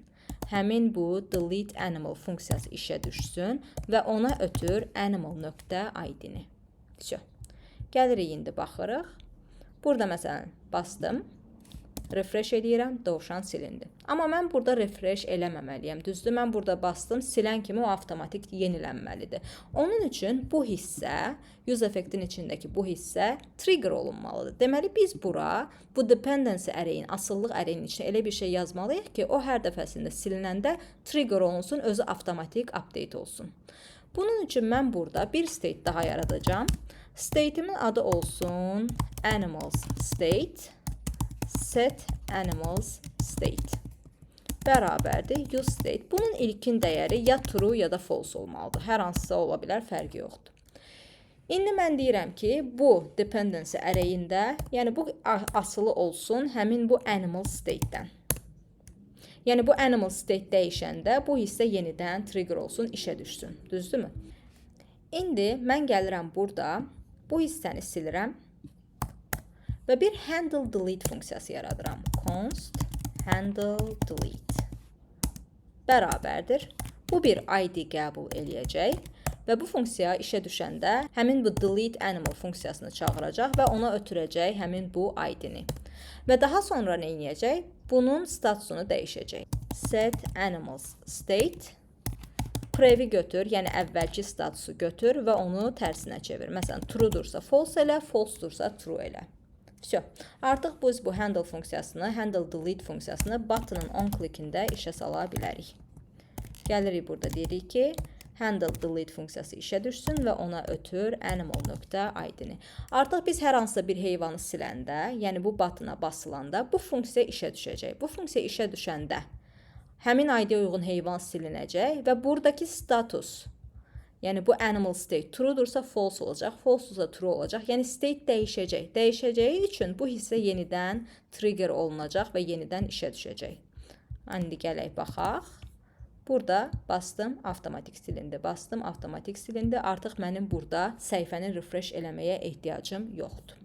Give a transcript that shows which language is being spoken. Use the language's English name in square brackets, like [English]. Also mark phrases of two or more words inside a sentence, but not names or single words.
[Azerbaijani] Həmin bu [English] delete animal [Azerbaijani] funksiyası işə düşsün və ona ötür animal.id-ni. Gəlirik indi baxırıq. Burada məsələn bastım, refresh edirəm, dovşan silindi. Amma mən burada refresh eləməməliyəm. Düzdür, mən burada bastım, silən kimi o avtomatik yenilənməlidir. Onun üçün bu hissə, [English] use effect-in [Azerbaijani] içindəki bu hissə trigger olunmalıdır. Deməli, biz bura bu dependency əreyin, asıllıq əreyinin içində elə bir şey yazmalıyıq ki, o hər dəfəsində silinəndə trigger olunsun, özü avtomatik update olsun. Bunun üçün mən burada bir state daha yaradacağım. State'imin adı olsun [English] animals state, set animals state. [Azerbaijani] Bərabərdir [English] use state. [Azerbaijani] Bunun ilkin dəyəri ya true ya da false olmalıdır. Hər hansısa ola bilər, fərqi yoxdur. İndi mən deyirəm ki, bu dependency əreyində, yəni bu asılı olsun həmin bu [English] animal state-dən. [Azerbaijani] Yəni bu [English] animal state [Azerbaijani] dəyişəndə bu hissə yenidən trigger olsun, işə düşsün. Düzdürmü? İndi mən gəlirəm burada, bu hissəni silirəm və bir [English] handle delete [Azerbaijani] funksiyası yaradıram. [English] Const handle delete [Azerbaijani] bərabərdir. Bu bir ID qəbul eləyəcək və bu funksiya işə düşəndə həmin bu [English] delete animal [Azerbaijani] funksiyasını çağıracaq və ona ötürəcək həmin bu ID-ni. Və daha sonra nə edəcək? Bunun statusunu dəyişəcək. [English] Set animals state [Azerbaijani] previ götür, yəni əvvəlki statusu götür və onu tərsinə çevir. Məsələn, true-dursa false elə, false-dursa true elə. Artıq biz bu handle funksiyasını, [English] handle delete [Azerbaijani] funksiyasını button'ın [English] on clickində [Azerbaijani] işə sala bilərik. Gəlirik burada deyirik ki, [English] handle delete [Azerbaijani] funksiyası işə düşsün və ona ötür animal.id-ni. Artıq biz hər hansısa bir heyvanı siləndə, yəni bu buttona basılanda bu funksiya işə düşəcək. Bu funksiya işə düşəndə həmin ID-yə uyğun heyvan silinəcək və buradakı status, yəni bu [English] animal state [Azerbaijani] true-dursa false olacaq, false-dursa true olacaq. Yəni state dəyişəcək. Dəyişəcəyi üçün bu hissə yenidən trigger olunacaq və yenidən işə düşəcək. İndi gələk baxaq. Burada bastım, avtomatik silindi. Bastım, avtomatik silindi. Artıq mənim burada səhifəni refresh eləməyə ehtiyacım yoxdur.